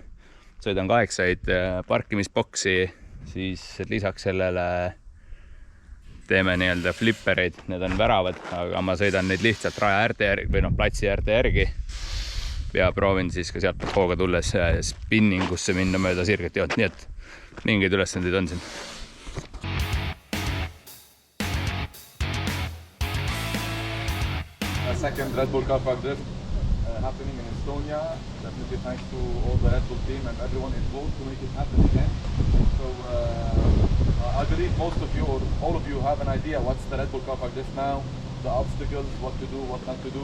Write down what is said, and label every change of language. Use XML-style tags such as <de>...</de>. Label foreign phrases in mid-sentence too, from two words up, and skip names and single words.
<et>Sõidan 8 parkimisboksi, siis lisaks sellele teeme nii-öelda flippereid, need on väravad, aga ma sõidan neid lihtsalt raja äärde järgi või platsi äärde järgi ja proovin siis ka sealt hooga tulles spinningusse minna mööda sirget joont, nii et mingeid ülesandeid on siin.</et> <en>Second Red Bull Car Park Drift happening in Estonia. Definitely thanks to all the Red Bull team and everyone involved to make it happen again. So I believe most of you or all of you have an idea what's the Red Bull Car Park Drift now, the obstacles, what to do, what not to do.</en>